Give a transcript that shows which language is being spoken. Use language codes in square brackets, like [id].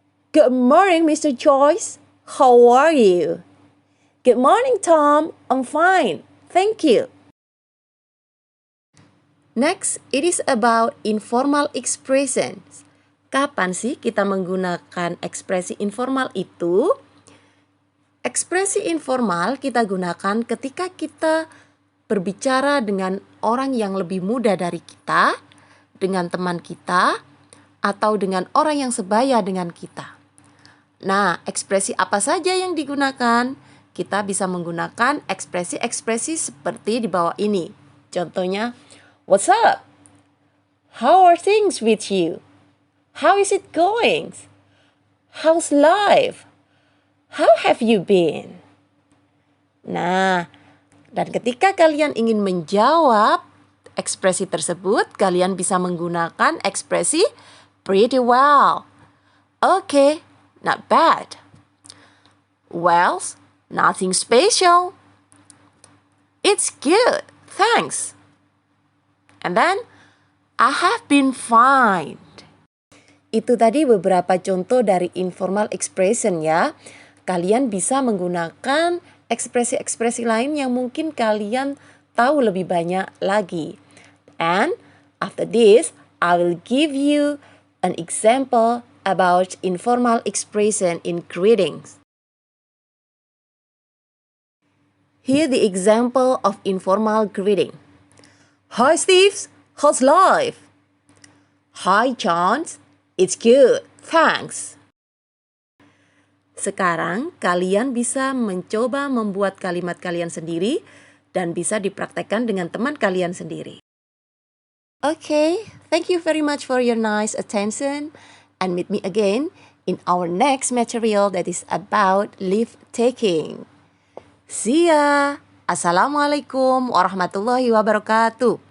[en] Good morning, Mr. Joyce. How are you? Good morning, Tom. I'm fine. Thank you. Next, it is about informal expressions. [id] Kapan sih kita menggunakan ekspresi informal itu? Ekspresi informal kita gunakan ketika kita berbicara dengan orang yang lebih muda dari kita, dengan teman kita, atau dengan orang yang sebaya dengan kita. Nah, ekspresi apa saja yang digunakan? Kita bisa menggunakan ekspresi-ekspresi seperti di bawah ini. Contohnya, [en] what's up? How are things with you? How is it going? How's life? How have you been? [id] Nah, dan ketika kalian ingin menjawab ekspresi tersebut, kalian bisa menggunakan ekspresi [en] pretty well. Okay, not bad. Well, nothing special. It's good, thanks. And then, I have been fine. [id] Itu tadi beberapa contoh dari informal expression ya. Kalian bisa menggunakan ekspresi-ekspresi lain yang mungkin kalian tahu lebih banyak lagi. [en] And after this, I will give you an example about informal expression in greetings. Here the example of informal greeting. Hi Steve, how's life? Hi John, it's good, thanks. [id] Sekarang kalian bisa mencoba membuat kalimat kalian sendiri dan bisa dipraktekkan dengan teman kalian sendiri. [en] Okay, thank you very much for your nice attention and meet me again in our next material that is about leave taking. See ya. [ar] Assalamualaikum warahmatullahi wabarakatuh.